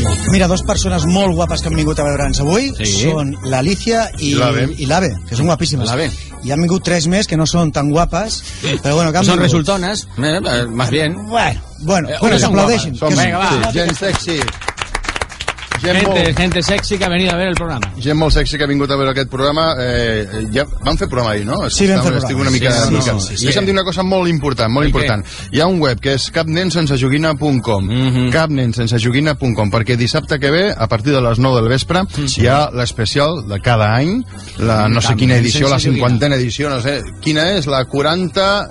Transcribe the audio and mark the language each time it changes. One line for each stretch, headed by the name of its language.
Catalan: Mira, dos persones molt guapes que han vingut a veure'ns avui, sí, són l'Alicia i l'Ave, que són guapíssimes. L'Ave. I han vingut tres més que no són tan guapes, però bueno, són resultones, més bien. Bueno, s'aplaudeixin. Gent sexy.
Spanish: Gente sexy que ha venido a ver el programa.
Catalan: Gent molt sexy que ha vingut a veure aquest programa. Ja vam fer programa ahir, no? Sí, vam fer programa. Deixa'm dir una cosa molt important, molt important. Hi ha un web que és capnensensejoguina.com. Capnensensejoguina.com. Perquè dissabte que ve, a partir de les 9 del vespre, hi ha l'especial de cada any, la no sé quina edició, la 50a edició, no sé quina és, la 40...